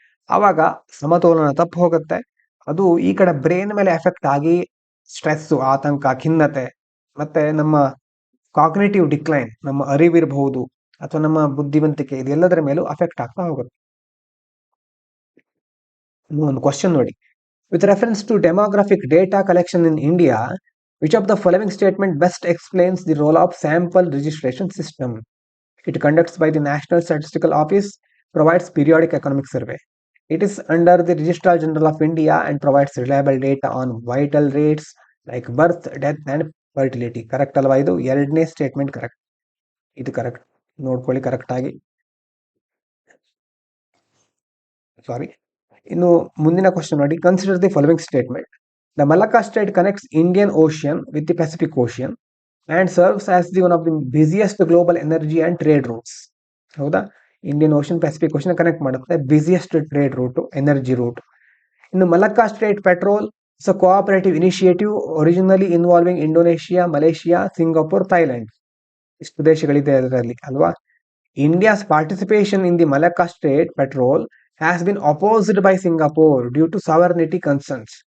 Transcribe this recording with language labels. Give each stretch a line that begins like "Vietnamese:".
Kannada: ಆವಾಗ ಸಮತೋಲನ ತಪ್ಪು ಹೋಗುತ್ತೆ. ಅದು ಈ ಕಡೆ ಬ್ರೈನ್ ಮೇಲೆ ಎಫೆಕ್ಟ್ ಆಗಿ ಸ್ಟ್ರೆಸ್, ಆತಂಕ, ಖಿನ್ನತೆ ಮತ್ತೆ ನಮ್ಮ ಕಾಗ್ನಿಟಿವ್ ಡಿಕ್ಲೈನ್, ನಮ್ಮ ಅರಿವಿರಬಹುದು ಅಥವಾ ನಮ್ಮ ಬುದ್ಧಿವಂತಿಕೆ, ಇದೆಲ್ಲದರ ಮೇಲೂ ಅಫೆಕ್ಟ್ ಆಗ್ತಾ ಹೋಗುತ್ತೆ. ಒಂದು ಕ್ವಶನ್ ನೋಡಿ,
English: With reference to demographic data collection in India, which of the following statement best explains the role of sample registration system? It conducts by the National Statistical Office, provides periodic economic survey. It is under the Registrar General of India and provides reliable data on vital rates like birth, death and fertility.
Kannada: Correct ಅಲ್ವಾ? ಇದು ಎರಡನೇ statement correct, ಇದು correct ನೋಡ್ಕೊಳ್ಳಿ correct ಆಗಿ. ಸಾರಿ, ಇನ್ನು ಮುಂದಿನ question ನೋಡಿ,
English: Consider the following statement. The Malacca Strait connects Indian Ocean with the Pacific Ocean and serves as the one of the busiest global energy and trade routes.
Kannada: ಹೌದಾ? Indian ocean Pacific ocean connect ಮಾಡುತ್ತೆ, busiest trade root, energy root.
English: ಇನ್ನು Malacca Strait patrol is a cooperative initiative originally involving Indonesia, Malaysia, Singapore, Thailand.
Kannada: ಇಷ್ಟು ದೇಶಗಳಿದೆ ಅದರಲ್ಲಿ ಅಲ್ವಾ.
English: India's participation in the Malacca Strait patrol has been opposed by Singapore due to sovereignty concerns.